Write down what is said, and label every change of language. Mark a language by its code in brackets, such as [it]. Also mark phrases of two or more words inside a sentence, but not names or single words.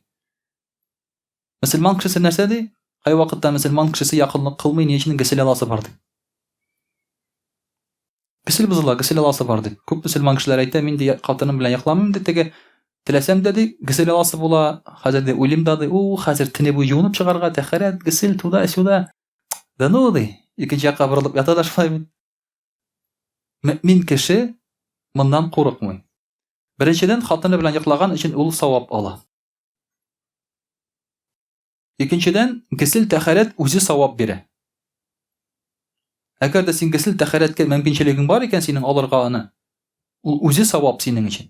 [tt] Мөселман кешесе нәрсә ди? Кай вакытта мөселман кешесе якынлык кылмый, ни өчен гысел аласы бар ди. Гысел бузыла, гысел аласы бар ди. Күп мөселман кешеләр әйтә, мин ди хатыным белән якламыйм ди, теге теләсәм дә ди, гысел аласы була, хәзер дә уйлыйм да ди, хәзер тине бу юынып чыгарга, тәһарәт, гысел [ru] туда, сюда. Да ну [tt] ди, икенче якка борылып ята да шулай бит. Мөэмин кеше моннан курыкмый. Беренчедән, хатыны белән яклаган өчен ул савап ала. Икенчедән, гысел тәһарәт үзе савап бирә. Әгәр дә син гысел тәһарәткә мөмкинчелегең бар икән синең алырга аны, ул үзе савап синең өчен.